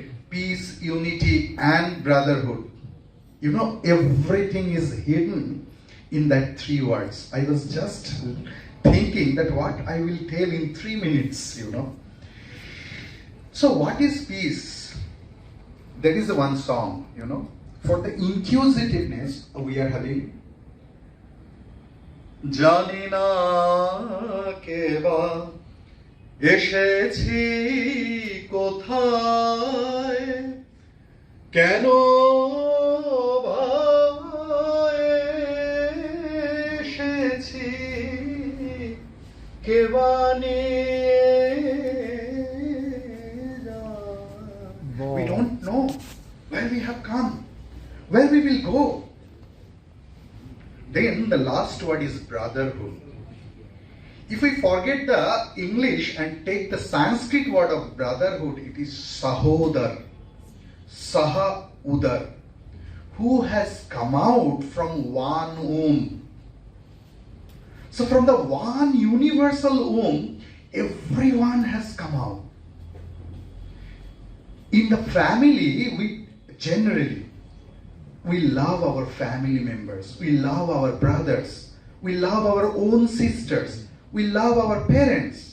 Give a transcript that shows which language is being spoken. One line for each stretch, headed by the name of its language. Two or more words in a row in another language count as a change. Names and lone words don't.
English: Peace, unity and brotherhood. You know, everything is hidden in that 3 words. I was just thinking that what I will tell in 3 minutes, you know. So what is peace? That is the one song, you know. For the inquisitiveness we are having.
Bangla: জানি না কে বা এসেছি কোথায় কেন বা এসেছি কেবানি.
English: We don't know where we have come, where we will go. Then the last word is brotherhood. If we forget the English and take the Sanskrit word of brotherhood, it is sahodar,
Sanskrit: सह उदर,
English: who has come out from one womb. So from the one universal womb, everyone has come out. In the family, we love our family members, we love our brothers, we love our own sisters, we love our parents.